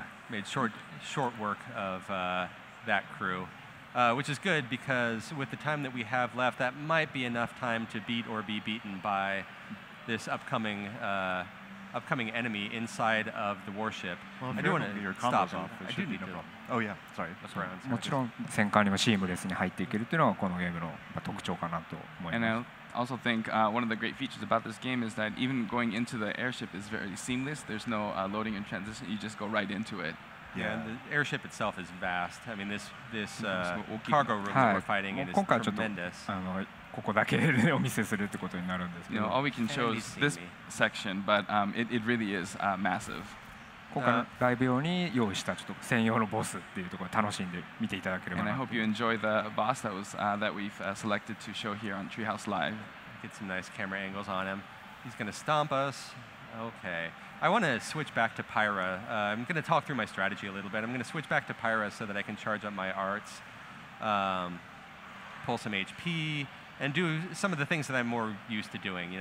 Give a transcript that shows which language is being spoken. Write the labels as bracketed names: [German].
[English] Made short work of that crew, which is good because with the time that we have left, that might be enough time to beat or be beaten by this upcoming enemy inside of the warship. Well, I do want to stop him. I do need to. Oh yeah, sorry. [Japanese] もちろん戦艦にもシームレスに入っていけるというのはこのゲームの特徴かなと思います。 [English] And I also think one of the great features about this game is that even going into the airship is very seamless. There's no loading and transition. You just go right into it. Yeah, and the airship itself is vast. I mean, this cargo room that we're fighting in is tremendous. [Japanese] ここだけでお見せするってことになるんですけど。 [English] All we can show is this section, but it really is massive. [Japanese] 今回のライブ用に用意したちょっと専用のボスっていうところを楽しんで見ていただければな。 [English] And I hope you enjoy the boss that we've selected to show here on Treehouse Live. Get some nice camera angles on him. He's going to stomp us. Okay. I want to switch back to Pyra. I'm going to talk through my strategy a little bit. I'm going to switch back to Pyra so that I can charge up my arts, pull some HP, and do some of the things that I'm more used to doing.